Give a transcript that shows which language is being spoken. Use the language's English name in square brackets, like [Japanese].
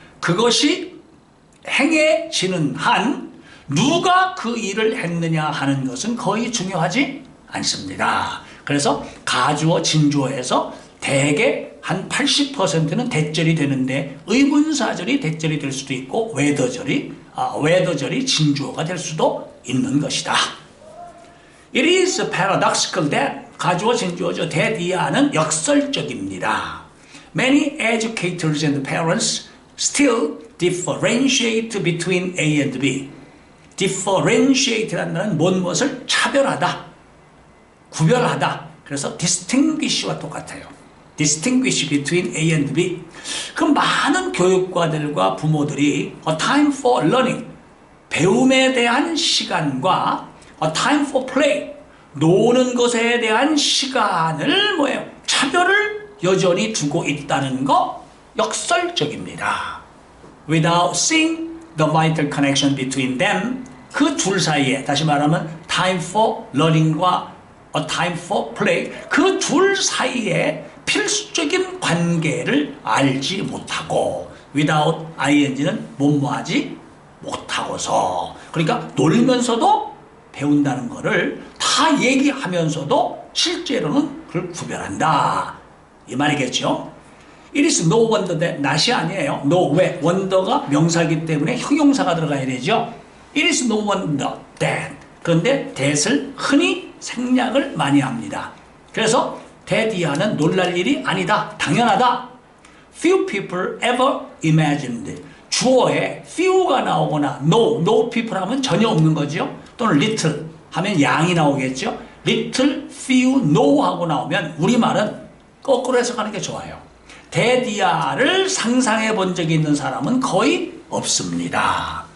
[Korean] 그것이 행해지는 한 누가 그 일을 했느냐 하는 것은 거의 중요하지 않습니다. 그래서 가주어 진주어에서 대개 한 80%는 대절이 되는데 의문사절이 대절이 될 수도 있고 외더절이 진주어가 될 수도 있는 것이다. [English] It is paradoxical that [Korean] 가주어 진주어죠. that 이하는 역설적입니다. [English] Many educators and parents still differentiate between A and B. [Korean] differentiate라는 말은 무엇을 차별하다, 구별하다. 그래서 distinguish와 똑같아요. [English] distinguish between A and B. [Korean] 그 많은 교육과들과 부모들이 [English] a time for learning, [Korean] 배움에 대한 시간과 [English] a time for play, [Korean] 노는 것에 대한 시간을 차별을 여전히 두고 있다는 거 역설적입니다. [English] Without seeing the vital connection between them, [Korean] 그 둘 사이에, 다시 말하면 time for learning과 [English] a time for play, [Korean] 그 둘 사이에 필수적인 관계를 알지 못하고, without ing는 뭐뭐하지 못하고서, 그러니까 놀면서도 배운다는 거를 다 얘기하면서도 실제로는 그걸 구별한다, 이 말이겠죠. [English] It is no wonder that, [Korean] not이 아니에요. no, 왜? wonder가 명사이기 때문에 형용사가 들어가야 되죠. [English] It is no wonder that. [Korean] 그런데 that을 흔히 생략을 많이 합니다. 그래서 that 이하는 놀랄 일이 아니다, 당연하다. [English] Few people ever imagined. [Korean] 주어에 few가 나오거나 no people 하면 전혀 없는 거죠. 또는 little 하면 양이 나오겠죠. little, few, no 하고 나오면 우리말은 거꾸로 해석하는 게 좋아요. 대디아를 상상해 본 적이 있는 사람은 거의 없습니다.